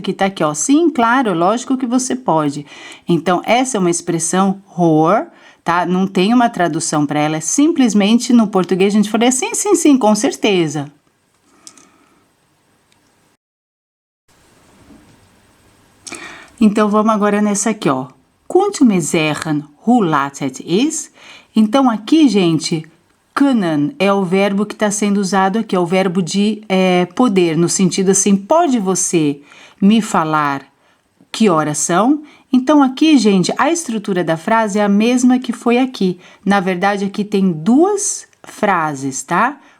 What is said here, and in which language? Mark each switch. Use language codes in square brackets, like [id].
[pt] Que tá aqui, ó, sim, claro, lógico que você pode. Então, essa é uma expressão hoor, tá? Não tem uma tradução para ela, é simplesmente no português a gente fala sim, sim, sim, com certeza. Então, vamos agora nessa aqui, ó. [nl] Kunt u me zeggen hoe laat het is? [pt] Então, aqui, gente, kunnen é o verbo que está sendo usado aqui, é o verbo de poder, no sentido assim, pode você me falar que horas são? Então, aqui, gente, a estrutura da frase é a mesma que foi aqui. Na verdade, aqui tem duas frases, tá?